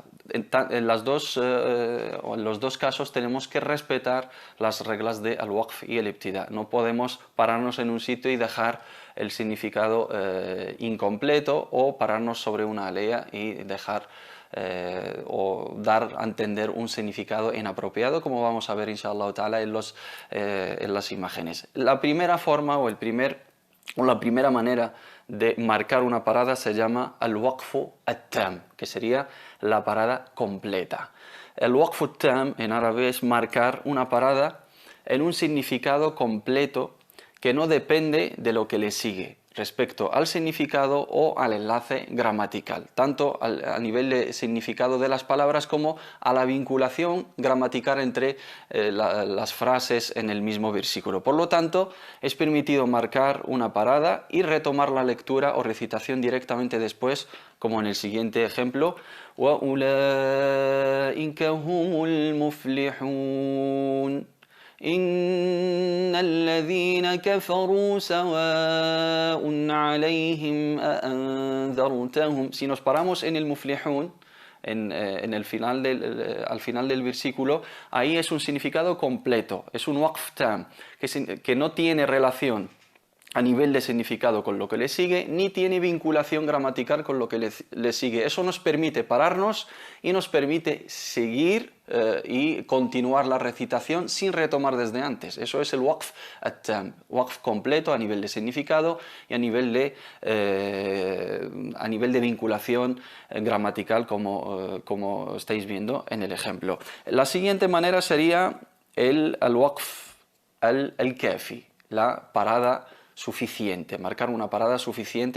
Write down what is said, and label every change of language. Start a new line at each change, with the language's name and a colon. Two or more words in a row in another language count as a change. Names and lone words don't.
Spanish: En los dos casos tenemos que respetar las reglas de al-waqf y el ibtida. No podemos pararnos en un sitio y dejar el significado incompleto, o pararnos sobre una alea y dejar o dar a entender un significado inapropiado, como vamos a ver
Arabic: إن شاء الله تعالى
Spanish: en las imágenes. La primera forma o la primera manera de marcar una parada se llama
Arabic: الوقف التام,
Spanish: que sería la parada completa. El
Arabic: الوقف التام
Spanish: en árabe es marcar una parada en un significado completo que no depende de lo que le sigue respecto al significado o al enlace gramatical, tanto a nivel de significado de las palabras como a la vinculación gramatical entre las frases en el mismo versículo. Por lo tanto, es permitido marcar una parada y retomar la lectura o recitación directamente después, como en el siguiente ejemplo:
Arabic: وَأُولَئِكَ هُمُ الْمُفْلِحُونَ إن الذين كفروا سواء عليهم أأنذرتهم.
Spanish: Si nos paramos en el muflihun, al final del versículo, ahí es un significado completo, es un
Arabic: وقف تام,
Spanish: que no tiene relación a nivel de significado con lo que le sigue, ni tiene vinculación gramatical con lo que le sigue. Eso nos permite pararnos y nos permite seguir y continuar la recitación sin retomar desde antes. Eso es el
Arabic: الوقف التام,
Spanish: waqf completo a nivel de significado y a nivel de vinculación gramatical, como estáis viendo en el ejemplo. La siguiente manera sería el
Arabic: الوقف الكافي,
Spanish: la parada suficiente, marcar una parada suficiente.